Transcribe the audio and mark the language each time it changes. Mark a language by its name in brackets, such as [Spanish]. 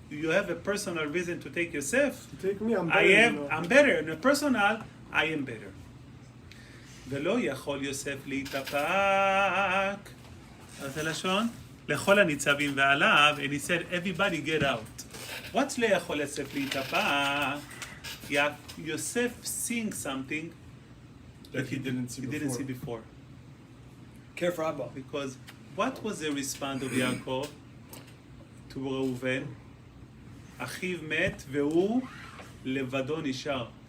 [English] You have a personal reason to take Yosef. To take me, I'm better. I'm better. In a personal, I am better. [Hebrew] ולא יכול יוסף להתאפק. אז הלשון, לכל הניצבים ועליו, [English] and he said, everybody get out. What's [Hebrew] לא יכול יוסף להתאפק? [English] Yosef seeing something That he didn't see before. Careful, Abba. Because what was the response of Yaakov to Reuven? [Hebrew] אחיו מת והוא לבדו נשאר.